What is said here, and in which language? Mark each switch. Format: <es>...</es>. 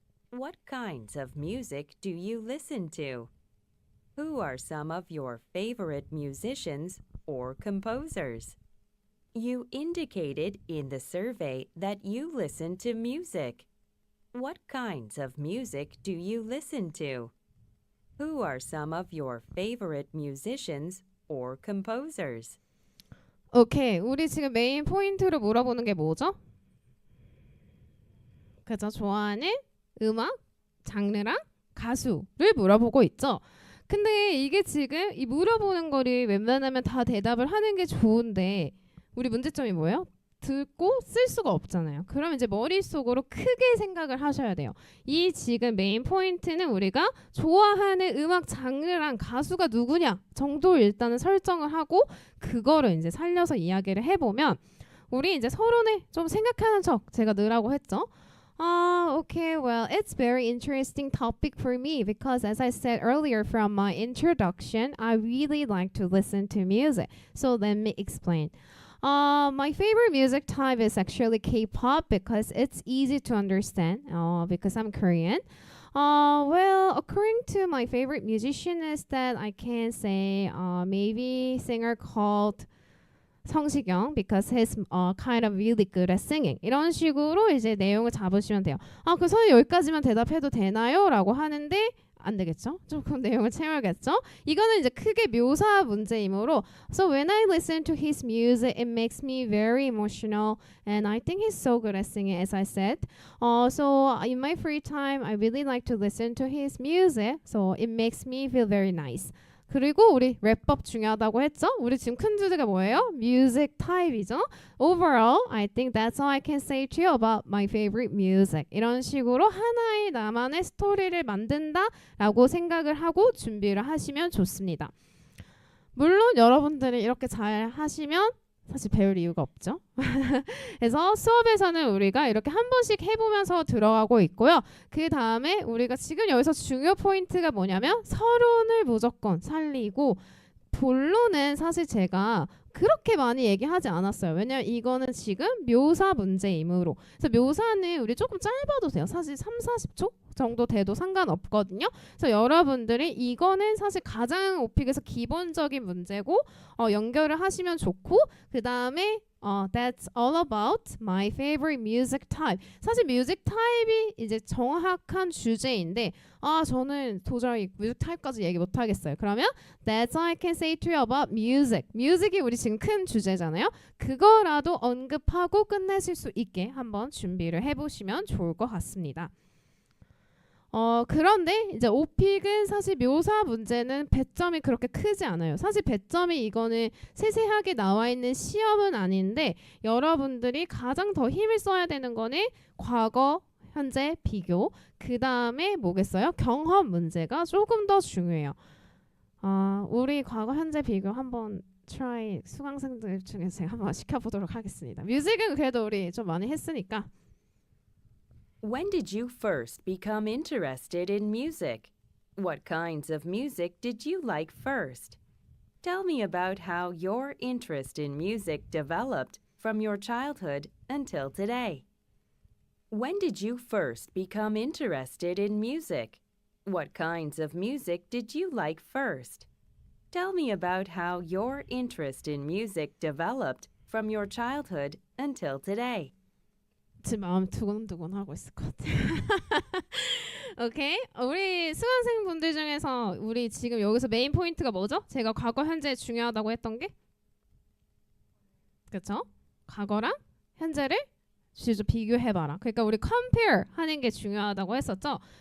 <en>What kinds of music do you listen to? Who are some of your favorite musicians or composers? You indicated in the survey that you listen to music. What kinds of music do you listen to? Who are some of your favorite musicians or composers?</en> <ko>오케이, 우리 지금 메인 포인트로 물어보는 게 뭐죠? 그죠? 좋아하는 음악, 장르랑 가수를 물어보고 있죠. 근데 이게 지금 이 물어보는 거를 웬만하면 다 대답을 하는 게 좋은데 우리 문제점이 뭐예요? 듣고 쓸 수가 없잖아요. 그럼 이제 머릿속으로 크게 생각을 하셔야 돼요. 이 지금 메인 포인트는 우리가 좋아하는 음악 장르랑 가수가 누구냐 정도 일단은 설정을 하고 그거를 이제 살려서 이야기를 해보면 우리 이제 서론에 좀 생각하는 척 제가 넣으라고 했죠.</ko> <en>Okay, well, it's very interesting topic for me because as I said earlier from my introduction, I really like to listen to music. So let me explain. My favorite music type is actually K-pop because it's easy to understand because I'm Korean. Well, according to my favorite musician is that I can say maybe singer called 성시경 because he's kind of really good at singing.</en> <ko>이런 식으로 이제 내용을 잡으시면 돼요. 그 선생님 여기까지만 대답해도 되나요? 라고 하는데 안 되겠죠? 조금 내용을 채워야겠죠? 이거는 이제 크게 묘사 문제이므로</ko> <en>So when I listen to his music, it makes me very emotional and I think he's so good at singing as I said. So in my free time, I really like to listen to his music. So it makes me feel very nice.</en> <ko>그리고 우리 랩법 중요하다고 했죠? 우리 지금 큰 주제가 뭐예요?</ko> <en>music type이죠? Overall, I think that's all I can say to you about my favorite music.</en> <ko>이런 식으로 하나의 나만의 스토리를 만든다라고 생각을 하고 준비를 하시면 좋습니다. 물론 여러분들이 이렇게 잘 하시면 사실 배울 이유가 없죠. 그래서 수업에서는 우리가 이렇게 한 번씩 해보면서 들어가고 있고요. 그 다음에 우리가 지금 여기서 중요 포인트가 뭐냐면 서론을 무조건 살리고 본론은 사실 제가 그렇게 많이 얘기하지 않았어요. 왜냐면 이거는 지금 묘사 문제이므로. 그래서 묘사는 우리 조금 짧아도 돼요. 사실 3-40초 정도 돼도 상관없거든요. 그래서 여러분들이 이거는 사실 가장 오픽에서 기본적인 문제고 연결을 하시면 좋고 그 다음에</ko> <en>That's all about my favorite music type.</en> <ko>사실 뮤직 타입이 이제 정확한 주제인데 저는 도저히 뮤직 타입까지 얘기 못 하겠어요. 그러면</ko> <en>That's all I can say to you about music.</en> <ko>뮤직이 우리 지금 큰 주제잖아요. 그거라도 언급하고 끝내실 수 있게 한번 준비를 해보시면 좋을 것 같습니다. 그런데 이제 오픽은 사실 묘사 문제는 배점이 그렇게 크지 않아요. 사실 배점이 이거는 세세하게 나와 있는 시험은 아닌데 여러분들이 가장 더 힘을 써야 되는 거는 과거, 현재 비교, 그 다음에 뭐겠어요? 경험 문제가 조금 더 중요해요. 우리 과거, 현재 비교 한번 트라이 수강생들 중에서 제가 한번 시켜보도록 하겠습니다. 뮤직은 그래도 우리 좀 많이 했으니까.</ko> <en>When did you first become interested in music? What kinds of music did you like first? Tell me about how your interest in music developed from your childhood until today. When did you first become interested in music? What kinds of music did you like first? Tell me about how your interest in music developed from your childhood until today.</en> <ko>지금 마음 두근두근 하고 있을 것 같아. 오케이. 우리 수강생분들 중에서 우리 지금 여기서 메인 포인트가 뭐죠? 제가 과거 현재 중요하다고 했던 게 그렇죠? 과거랑 현재를 진짜 비교해봐라. 그러니까 우리 compare 하는 게 중요하다고 했었죠.</ko>